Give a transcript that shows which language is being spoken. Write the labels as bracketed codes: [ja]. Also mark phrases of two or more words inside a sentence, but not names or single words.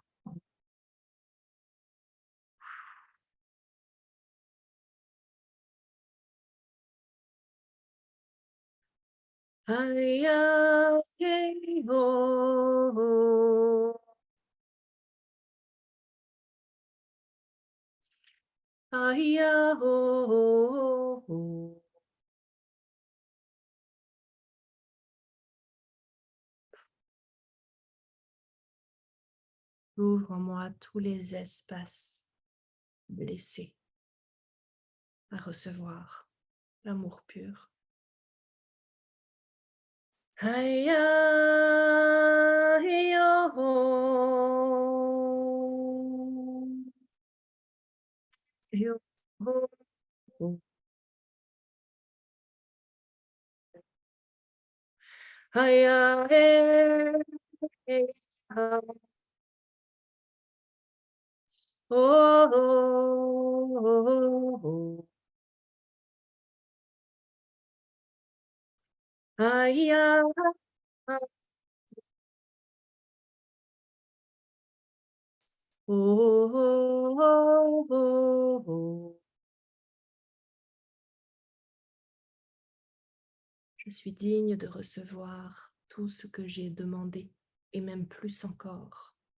[fr] Aya he o. Aya ho. J'ouvre en moi tous les espaces blessés à recevoir l'amour pur. Aya he o. Yo ho. Aya he ha. Oh. Aya. Oh. Je suis digne de recevoir tout ce que j'ai demandé, et même plus encore.